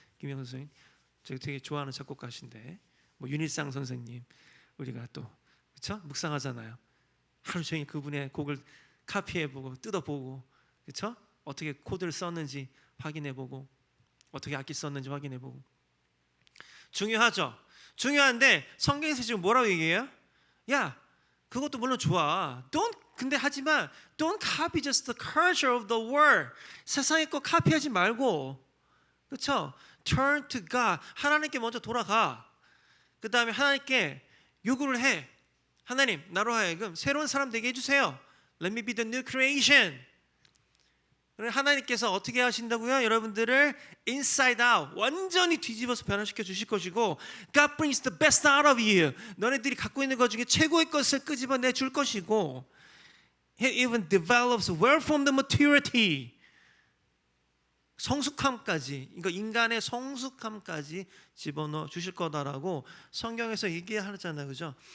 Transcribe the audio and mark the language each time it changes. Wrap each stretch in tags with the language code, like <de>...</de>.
<ko>김영석 선생님 제가 되게 좋아하는 작곡가신데 뭐 윤일상 선생님 우리가 또 그렇죠? 묵상하잖아요. 하루 종일 그분의 곡을 카피해보고 뜯어보고 그렇죠? 어떻게 코드를 썼는지 확인해보고 어떻게 악기 썼는지 확인해보고. 중요하죠. 중요한데 성경에서 지금 뭐라고 얘기해요? 야, 그것도 물론 좋아. 근데 하지만</ko> <en>don't copy just the culture of the world.</en> <ko>세상의 거 카피하지 말고, 그렇죠?</ko> <en>Turn to God.</en> <ko>하나님께 먼저 돌아가. 그 다음에 하나님께 요구를 해. 하나님, 나로 하여금 새로운 사람 되게 해주세요.</ko> <en>Let me be the new creation.</en> <ko>하나님께서 어떻게 하신다고요? 여러분들을</ko> <en>inside out</en> <ko>완전히 뒤집어서 변화시켜 주실 것이고,</ko> <en>God brings the best out of you.</en> <ko>너네들이 갖고 있는 것 중에 최고의 것을 끄집어내 줄 것이고,</ko> <en>He even develops well from the maturity.</en> <ko>성숙함까지, 그러니까 인간의 성숙함까지 집어넣어 주실 거다라고 성경에서 얘기하잖아요, 그죠?</ko>